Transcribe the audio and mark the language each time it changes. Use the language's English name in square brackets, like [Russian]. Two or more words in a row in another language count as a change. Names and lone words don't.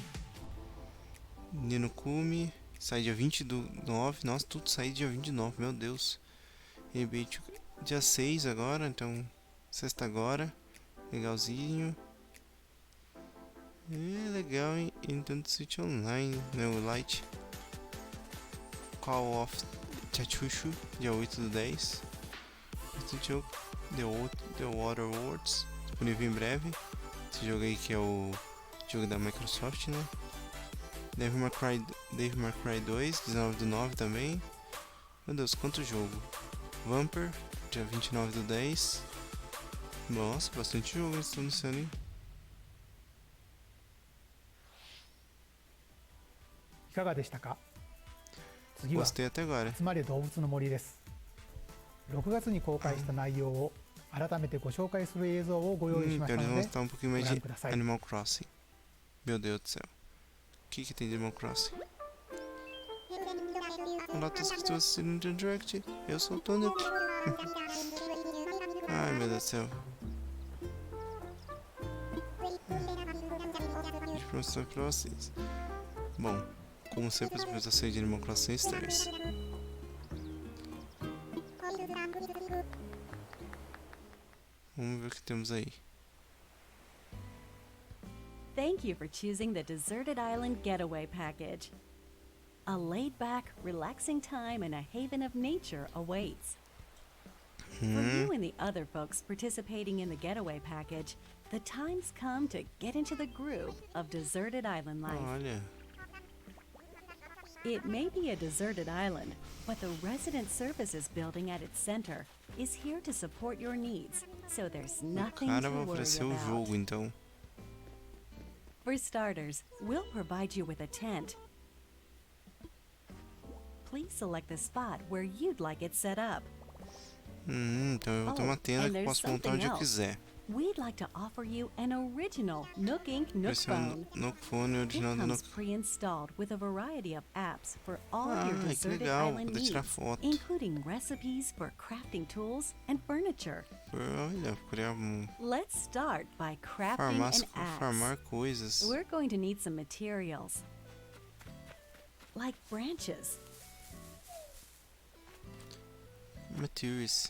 [Portuguese] Nino Kumi, sai dia 20 do 9. Nossa, tudo sai dia 29, meu Deus. Rebate dia 6 agora, então sexta agora. Legalzinho. É legal, hein? Nintendo Switch Online, né? O Lite. Call of Chachuchu, dia 8 do 10. Bastante jogo. The Water Worlds, disponível em breve. Esse jogo aí que é o jogo da Microsoft, né? Devil May Cry 2, 19 do 9 também. Meu Deus, quanto jogo. Vampire, dia 29 do 10. Nossa, bastante jogo eles estão anunciando, hein? [Japanese] いかがでしたか。次は [Portuguese] Gostei até agora. [Japanese] 集まれ動物の森です。6月に公開した内容を改めてご紹介する映像をご用意しまし [Portuguese] Então [Japanese] た [Portuguese] eles [Japanese] の [Portuguese] vão [Japanese] で [Portuguese] mostrar um pouquinho mais [Japanese] ご覧 [Portuguese] de [Japanese] ください。 [Portuguese] Animal Crossing. Meu Deus do céu. O que tem de Animal Crossing? Olá, todos que estão assistindo no Direct. Eu sou o Tony. Ai, meu Deus do céu. Deixa eu mostrar pra vocês. Bom, como sempre, as apresentações de Animal Crossing estranhas. Vamos ver o que temos aí. [English] Thank you for choosing the Deserted Island Getaway Package. A laid-back, relaxing time in a haven of nature awaits. For you and the other folks participating in the Getaway Package, the time's come to get into the groove of deserted island life. [Portuguese] Olha, [English] It may be a deserted island, but the Resident Services building at its center is here to support your needs, so there's [Portuguese] o [English] nothing [Portuguese] cara [English] to [Portuguese] vai [English] worry [Portuguese] oferecer o [English] about. [Portuguese] jogo, então. [English] For starters, we'll provide you with a tent. Please select the spot where you'd like it set up. [Portuguese] Então eu vou ter uma tenda que eu [English] and [Portuguese] posso [English] there's [Portuguese] montar onde eu [English] something else. [Portuguese] quiser. [English] we'd like to offer you an original Nook Inc. Nook [Portuguese] Esse é [English] phone. [Portuguese] o Nook Phone [English] It [Portuguese] original do [English] comes [Portuguese] Nook. [English] pre-installed with a variety of apps for all of your [Portuguese] Ah, que [English] deserted [Portuguese] legal, [English] island [Portuguese] poder tirar [English] needs, [Portuguese] foto. [English] including recipes for crafting tools and furniture. [Portuguese] Olha, criar [English] Let's start by crafting an [Portuguese] farmar [English] axe. [Portuguese] coisas. [English] We're going to need some materials, like branches Materials.